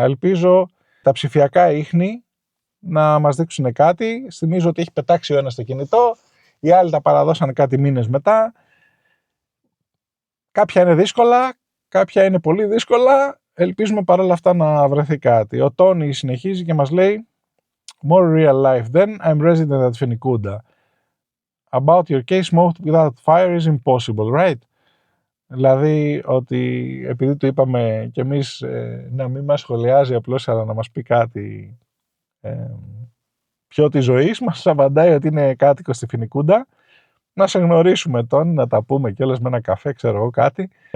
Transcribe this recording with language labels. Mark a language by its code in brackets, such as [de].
[el] Ελπίζω τα ψηφιακά ίχνη να μας δείξουν κάτι. Θυμίζω ότι έχει πετάξει ο ένας το κινητό, οι άλλοι τα παραδώσαν κάτι μήνες μετά. Κάποια είναι δύσκολα, κάποια είναι πολύ δύσκολα. Ελπίζουμε παρόλα αυτά να βρεθεί κάτι. Ο Τόνι συνεχίζει και μας λέει [en] More real life then, I'm resident at Finicunda. About your case, smoke without fire is impossible, right? [el] Δηλαδή ότι επειδή του είπαμε κι εμείς να μην μας σχολιάζει απλώς αλλά να μας πει κάτι πιο της ζωής, μας απαντάει ότι είναι κάτοικος στη Φοινικούντα. Να σε γνωρίσουμε τον, να τα πούμε κιόλας με ένα καφέ, ξέρω εγώ κάτι.